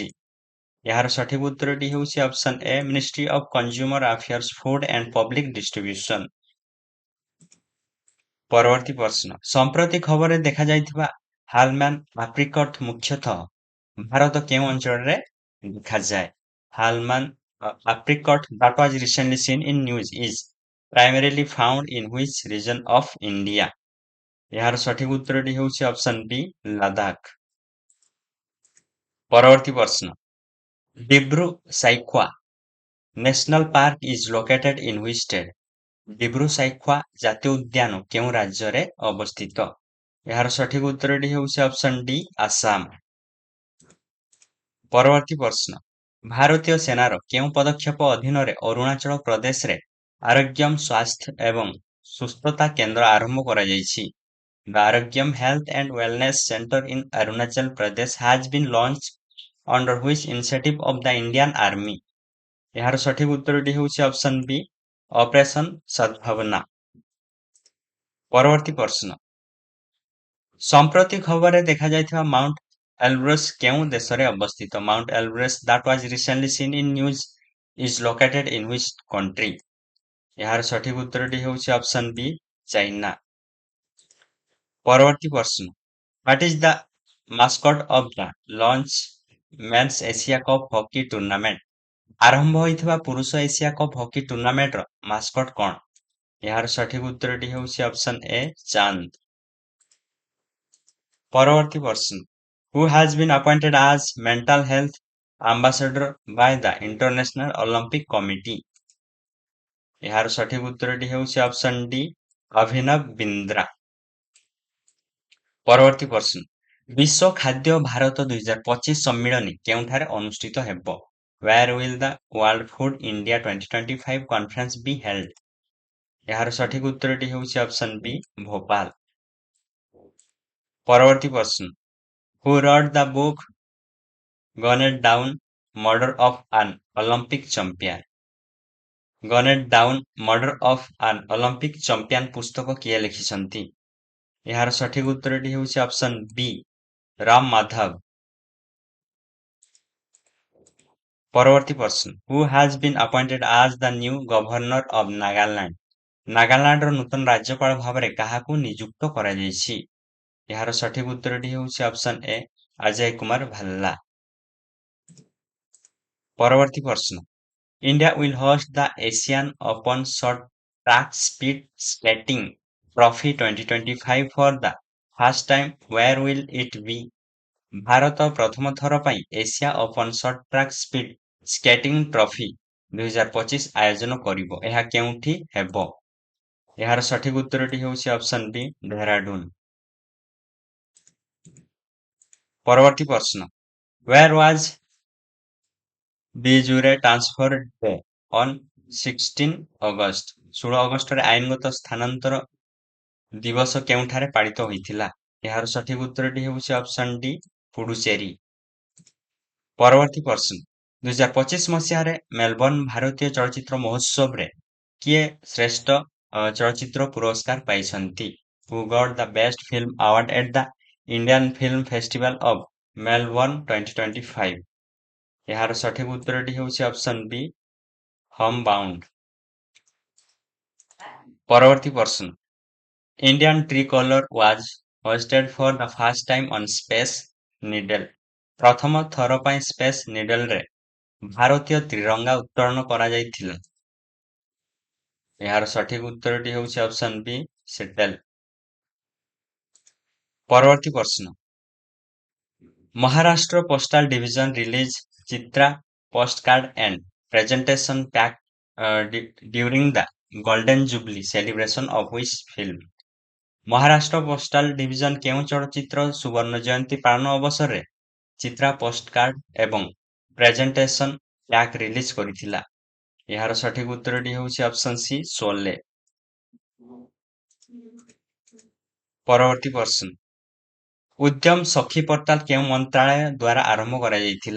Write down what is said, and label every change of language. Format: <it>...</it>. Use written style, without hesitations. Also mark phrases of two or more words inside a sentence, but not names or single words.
<or>ଏହାର ସଠିକ ଉତ୍ତରଟି ହେଉଛି ଅପସନ ଏ ମିନିଷ୍ଟ୍ରି ଅଫ କନଜ୍ୟୁମର ଆଫେୟାର୍ସ ଫୁଡ ଆଣ୍ଡ ପବ୍ଲିକ ଡିଷ୍ଟ୍ରିବ୍ୟୁସନ। ପରବର୍ତ୍ତୀ ପ୍ରଶ୍ନ ସମ୍ପ୍ରତି ଖବରରେ ଦେଖାଯାଇଥିବା ହାଲମାନ ଆପ୍ରିକଟ ମୁଖ୍ୟତଃ ଭାରତ କେଉଁ ଅଞ୍ଚଳରେ ଦେଖାଯାଏ?</or> <en>ହାଲମାନ apricot that was recently seen in news is primarily found in which region of India?</en> <or>ଏହାର ସଠିକ ଉତ୍ତରଟି ହେଉଛି ଅପସନ ବି ଲଦାଖ। ପରବର୍ତ୍ତୀ ପ୍ରଶ୍ନ</or> <en>Dibru Saikhowa National Park is located in which state?</en> <or>ଡିବ୍ରୁ ସାଇଖୋଆ ଜାତୀୟ ଉଦ୍ୟାନ କେଉଁ ରାଜ୍ୟରେ ଅବସ୍ଥିତ? ଏହାର ସଠିକ ଉତ୍ତରଟି ହେଉଛି ଅପସନ ଡି ଆସାମ। ପରବର୍ତ୍ତୀ ପ୍ରଶ୍ନ, ଭାରତୀୟ ସେନାର କେଉଁ ପଦକ୍ଷେପ ଅଧୀନରେ ଅରୁଣାଚଳ ପ୍ରଦେଶରେ ଆରୋଗ୍ୟମ୍ ସ୍ୱାସ୍ଥ୍ୟ ଏବଂ ସୁସ୍ଥତା କେନ୍ଦ୍ର ଆରମ୍ଭ କରାଯାଇଛି?</or> <en>The Arogyam Health and Wellness Center in Arunachal Pradesh has been launched under which initiative of the Indian Army?</en> <or>ଏହାର ସଠିକ ଉତ୍ତରଟି ହେଉଛି ଅପସନ ବି ଅପରେସନ ସଦ୍ଭାବନା। ପରବର୍ତ୍ତୀ ପ୍ରଶ୍ନ, ସମ୍ପ୍ରତି ଖବରରେ ଦେଖାଯାଇଥିବା ମାଉଣ୍ଟ ଏଲବ୍ରସ୍ କେଉଁ ଦେଶରେ ଅବସ୍ଥିତ?</or> <en>ମାଉଣ୍ଟ ଏଲବ୍ରସ୍ that was recently seen in news is located in which country?</en> <or>ଏହାର ସଠିକ ଉତ୍ତରଟି ହେଉଛି ଅପସନ ବି ଚାଇନା। ପରବର୍ତ୍ତୀ ପ୍ରଶ୍ନ,</or> <en>what is the mascot of the launch men's Asia Cup hockey tournament?</en> <or>ଆରମ୍ଭ ହୋଇଥିବା ପୁରୁଷ ଏସିଆ କପ୍ ହକି ଟୁର୍ଣ୍ଣାମେଣ୍ଟର ମାସ୍କଟ କଣ? ଏହାର ସଠିକ ଉତ୍ତରଟି ହେଉଛି ଅପସନ ଏ ଚାନ୍ଦ। ପରବର୍ତ୍ତୀ ପ୍ରଶ୍ନ,</or> <en>who has been appointed as mental health ambassador by the International Olympic Committee?</en> <or>ଏହାର ସଠିକ ଉତ୍ତରଟି ହେଉଛି ଅପସନ ଡି ଅଭିନବ ବିନ୍ଦ୍ରା। ପରବର୍ତ୍ତୀ ପ୍ରଶ୍ନ, ବିଶ୍ୱ ଖାଦ୍ୟ ଭାରତ 2025 ସମ୍ମିଳନୀ କେଉଁଠାରେ ଅନୁଷ୍ଠିତ ହେବ?</or> <en>Where will the World Food India 2025 conference be held?</en> <or>ଏହାର ସଠିକ ଉତ୍ତରଟି ହେଉଛି ଅପସନ ବି ଭୋପାଳ। ପରବର୍ତ୍ତୀ ପ୍ରଶ୍ନ,</or> <en>who wrote the book Gunned Down Murder of an Olympic Champion?</en> <or>Gunned Down Murder of an Olympic Champion ପୁସ୍ତକ କିଏ ଲେଖିଛନ୍ତି? ଏହାର ସଠିକ ଉତ୍ତରଟି ହେଉଛି ଅପସନ ବି ରାମ ମାଧବ। ପରବର୍ତ୍ତୀ ପ୍ରଶ୍ନ,</or> <en>who has been appointed as the new governor of Nagaland?</en> <or>ନାଗାଲାଣ୍ଡର ନୂତନ ରାଜ୍ୟପାଳ ଭାବରେ କାହାକୁ ନିଯୁକ୍ତ କରାଯାଇଛି? ଏହାର ସଠିକ ଉତ୍ତରଟି ହେଉଛି ଅପସନ ଏ ଅଜୟ କୁମାର ଭାଲ୍ଲା। ପରବର୍ତ୍ତୀ ପ୍ରଶ୍ନ,</or> <en>India will host the Asian Open Short Track Speed Skating Trophy 2025 for the first time. Where will it be?</en> <or>ଭାରତ ପ୍ରଥମ ଥର ପାଇଁ ଏସିଆ ଓପନ ସର୍ଟ ଟ୍ରାକ୍ ସ୍ପିଡ୍ ସ୍କେଟିଂ ଟ୍ରଫି 2025 ଆୟୋଜନ କରିବ। ଏହା କେଉଁଠି ହେବ? ଏହାର ସଠିକ ଉତ୍ତରଟି ହେଉଛି ଅପସନ ବି ଡେହରାଡୁନ। ପରବର୍ତ୍ତୀ ପ୍ରଶ୍ନ,</or> <en>where was de jure transfer day on 16 ଅଗଷ୍ଟ?</en> <or>16 ଅଗଷ୍ଟରେ ଆଇନଗତ ସ୍ଥାନାନ୍ତର ଦିବସ କେଉଁଠାରେ ପାଳିତ ହୋଇଥିଲା? ଏହାର ସଠିକ ଉତ୍ତରଟି ହେଉଛି ଅପସନ ଡି ପୁଡୁଚେରୀ। ପରବର୍ତ୍ତୀ ପ୍ରଶ୍ନ, 2025 ମସିହାରେ ମେଲବର୍ଣ୍ଣ ଭାରତୀୟ ଚଳଚ୍ଚିତ୍ର ମହୋତ୍ସବରେ କିଏ ଶ୍ରେଷ୍ଠ ଚଳଚ୍ଚିତ୍ର ପୁରସ୍କାର ପାଇଛନ୍ତି?</or> <en>Who got the best film award at the Indian Film Festival of Melbourne 2025?</en> <or>ଏହାର ସଠିକ ଉତ୍ତରଟି ହେଉଛି ଅପସନ ବି ହମ୍ ବାଉଣ୍ଡ। ପରବର୍ତ୍ତୀ ପ୍ରଶ୍ନ,</or> <en>Indian tricolor was hoisted for the first time on Space Needle.</en> <or>ପ୍ରଥମ ଥର ପାଇଁ ସ୍ପେସ୍ ନିଡଲରେ ଭାରତୀୟ ତ୍ରିରଙ୍ଗା ଉତ୍ତୋଳନ କରାଯାଇଥିଲା। ଏହାର ସଠିକ ଉତ୍ତରଟି ହେଉଛି ଅପସନ ବି ସେଟେଲ। ପରବର୍ତ୍ତୀ ପ୍ରଶ୍ନ,</or> <en>Maharashtra Postal Division release Chitra postcard and presentation pack during the Golden Jubilee celebration of which film?</en> <or>ମହାରାଷ୍ଟ୍ର ପୋଷ୍ଟାଲ ଡିଭିଜନ କେଉଁ ଚଳଚ୍ଚିତ୍ର ସୁବର୍ଣ୍ଣ ଜୟନ୍ତୀ ପାଳନ ଅବସରରେ ଚିତ୍ରା ପୋଷ୍ଟକାର୍ଡ ଏବଂ</or> <en>presentation pack</en> <or>ରିଲିଜ କରିଥିଲା? ଏହାର ସଠିକ ଉତ୍ତରଟି ହେଉଛି ଅପସନ ସି ଶୋଲେ। ପରବର୍ତ୍ତୀ ପ୍ରଶ୍ନ, ଉଦ୍ୟମ ସଖୀ ପୋର୍ଟାଲ କେଉଁ ମନ୍ତ୍ରାଳୟ ଦ୍ୱାରା ଆରମ୍ଭ କରାଯାଇଥିଲା?</or>